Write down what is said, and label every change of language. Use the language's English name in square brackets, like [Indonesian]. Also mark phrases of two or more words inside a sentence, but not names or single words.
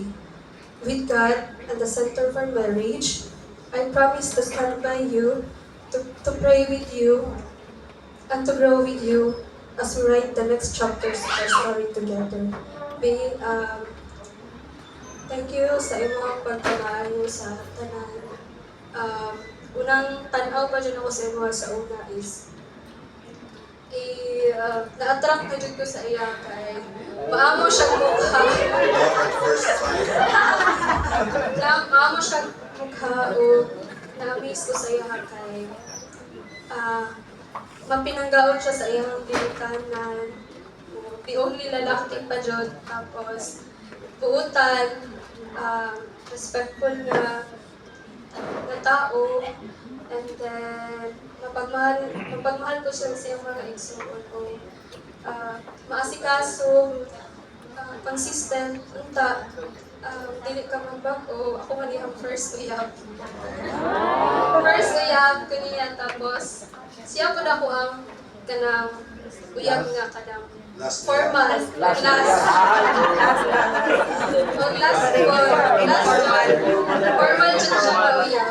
[English] With God at the center of our marriage, I promise to stand by you, to pray with you, and to grow with you as we write the next chapters of our story together. Thank you [Cebuano] sa imong pagpamaayo sa tanan. Unang tanaw pa dyan ako sa imo sa una is na-attract na dyan ko sa iya kay maamo siyang mukha. [English] First time. [Cebuano] Maamo siyang mukha o na-amaze ko sa iya kay mapinanggaon siya sa iyang dilikanan. [English] The only [Cebuano] lalaki pa dyan. Tapos buutan, respectful na tao, and then mapagmahal ko siya sa iyang mga igsoon o maasikaso, consistent, unta, dili ka magbago. Ako man ang first uyab. First uyab ko niya, tapos siya po na ko ang kanang uyab nga kanang formal, last formal siya ka uyab.